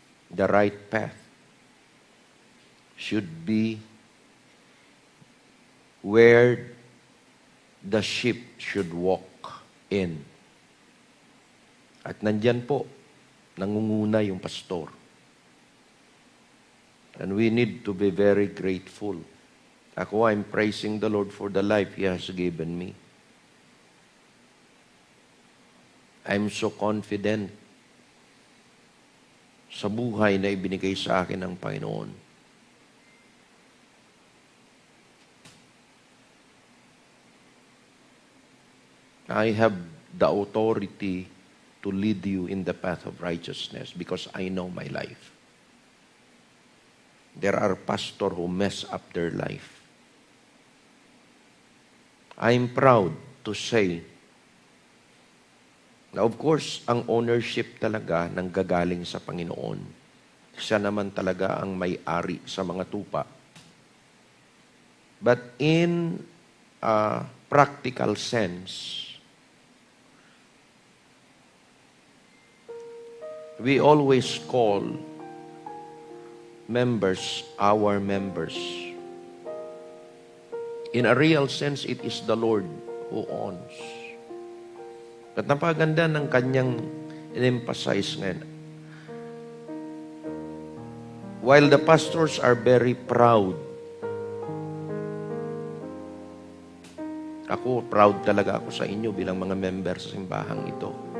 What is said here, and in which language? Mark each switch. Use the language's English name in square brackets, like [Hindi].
[English] The right path should be where the sheep should walk in. [Filipino] At nandyan po nangunguna yung pastor. [English] And we need to be very grateful. Ako, I'm praising the Lord for the life He has given me. I'm so confident [Filipino] sa buhay na ibinigay sa akin ng Panginoon. [English] I have the authority to lead you in the path of righteousness because I know my life. There are pastors who mess up their life. I'm proud to say, now of course, [Filipino] ang ownership talaga nanggagaling sa Panginoon. Siya naman talaga ang may-ari sa mga tupa. [English] But in a practical sense, we always call members our members. In a real sense, it is the Lord who owns. [Filipino] At napaganda ng kanyang in-emphasize ngayon. [English] While the pastors are very proud, [Filipino] proud talaga ako sa inyo bilang mga member sa simbahang ito.